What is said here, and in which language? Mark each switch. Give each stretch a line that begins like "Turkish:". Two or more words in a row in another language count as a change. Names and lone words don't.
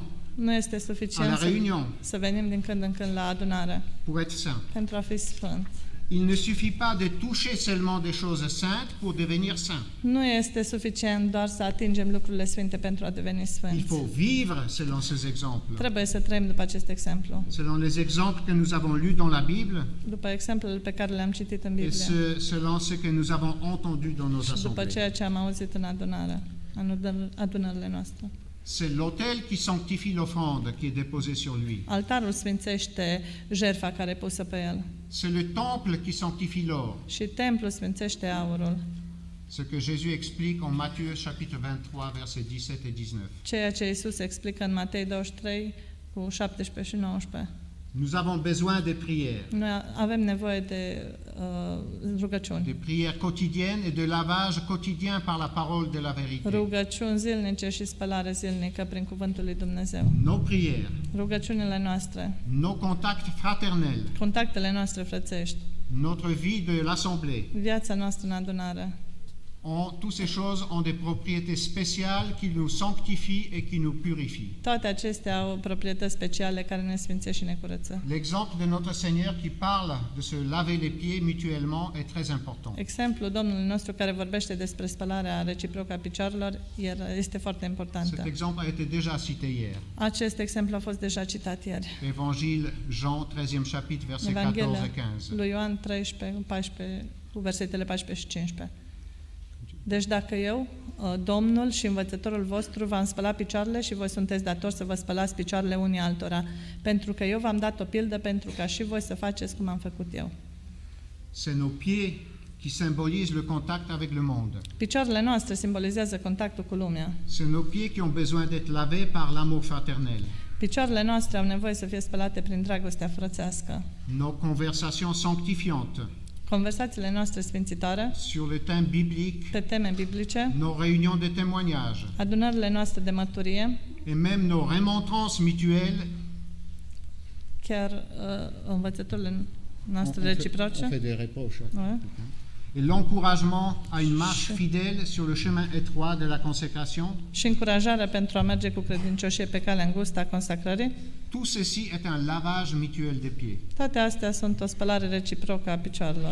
Romanian: Nu este
French: à la
Romanian: suficient
French: réunion
Romanian: să venim din când în când la adunare
French: pour être saint.
Romanian: pentru a fi sfânt.
French: Il ne suffit pas de toucher seulement des choses saintes pour devenir saint.
Romanian: Nu este suficient doar să atingem lucrurile sfinte pentru a deveni
French: Il
Romanian: sfânți.
French: faut vivre selon ces exemples.
Romanian: Trebuie să trăim după acest exemplu,
French: Selon les exemples que nous avons lus dans la Bible
Romanian: după exemplele pe care le-am citit în
French: et
Romanian: Biblie
French: selon ce que nous avons entendu dans nos
Romanian: și după
French: assemblées.
Romanian: ceea ce am auzit în adunările noastre.
French: C'est l'autel qui sanctifie l'offrande qui est déposée sur lui.
Romanian: Altarul sfințește jertfa care e pusă pe el
French: C'est le temple qui sanctifie l'or.
Romanian: și templul sfințește aurul,
French: Ce que Jésus explique en Matthieu chapitre 23 versets 17 et 19.
Romanian: ceea ce Iisus explică în Matei 23 cu 17 și 19.
French: Nous avons besoin de prières,
Romanian: Noi avem nevoie de rugăciuni.
French: de prières quotidiennes et de lavage quotidien par la parole de la vérité.
Romanian: Rugăciuni zilnice și spălare zilnică prin cuvântul lui Dumnezeu.
French: Nos prières,
Romanian: Rugăciunile noastre,
French: nos contacts fraternels,
Romanian: contactele noastre frățești,
French: notre vie de l'assemblée
Romanian: viața noastră în adunare,
French: toutes ces choses ont des propriétés spéciales qui nous sanctifient et qui nous purifient.
Romanian: Toate acestea au proprietăți speciale care ne sfințesc și ne curăță.
French: L'exemple de notre Seigneur qui parle de se laver les pieds mutuellement est très important.
Romanian: Exemplul Domnului nostru care vorbește despre spălarea reciprocă a picioarelor este foarte
French: Cet
Romanian: importantă.
French: exemple a été déjà cité hier.
Romanian: Acest exemplu a fost deja citat ieri.
French: Évangile Jean, 13e chapitre, versets 14
Romanian: Evanghelia
French: et 15.
Romanian: lui Ioan 13, 14, cu versetele 14 și 15. Deci dacă eu, Domnul și învățătorul vostru, v-am spălat picioarele și voi sunteți datori să vă spălați picioarele unii altora, pentru că eu v-am dat o pildă pentru ca și voi să faceți cum am făcut eu.
French: C'est nos pieds qui symbolisent le contact avec le monde.
Romanian: Picioarele noastre simbolizează contactul cu lumea.
French: C'est nos pieds qui ont besoin d'être lavés par l'amour fraternel.
Romanian: Picioarele noastre au nevoie să fie spălate prin dragostea frățească.
French: Nos conversations sanctifiantes
Romanian: Conversațiile noastre sfințitoare
French: sur le thème biblique,
Romanian: pe teme biblice,
French: nos réunions de témoignage
Romanian: adunările noastre de mărturie,
French: et même nos remontrances mutuelles.
Romanian: chiar învățăturile noastre reciproce.
French: On fait des reproches. Ouais. Et l'encouragement à une marche fidèle sur le chemin étroit de la consécration,
Romanian: Și încurajarea pentru a merge cu credincioșie pe calea îngustă a consacrării,
French: tout ceci est un lavage mutuel des pieds.
Romanian: toate astea sunt o spălare reciprocă a picioarelor.